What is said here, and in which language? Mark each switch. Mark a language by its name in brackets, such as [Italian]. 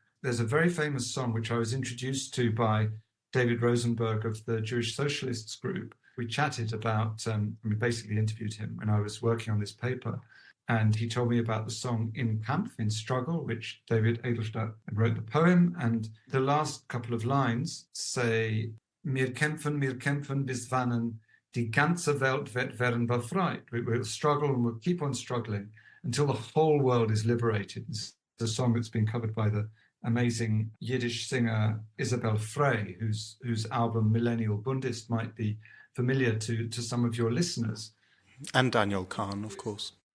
[English] There's a very famous song which I was introduced to by David Rosenberg of the Jewish Socialists group. We chatted about, basically interviewed him when I was working on this paper. And he told me about the song In Kampf, in Struggle, which David Edelstadt wrote the poem. And the last couple of lines say, [Yiddish] mir kämpfen bis wann die ganze Welt wird werden befreit. [English] We'll struggle and we'll keep on struggling until the whole world is liberated. It's a song that's been covered by the amazing Yiddish singer Isabel Frey, whose album Millennial Bundist might be familiar to some of your listeners. And Daniel Kahn, of course.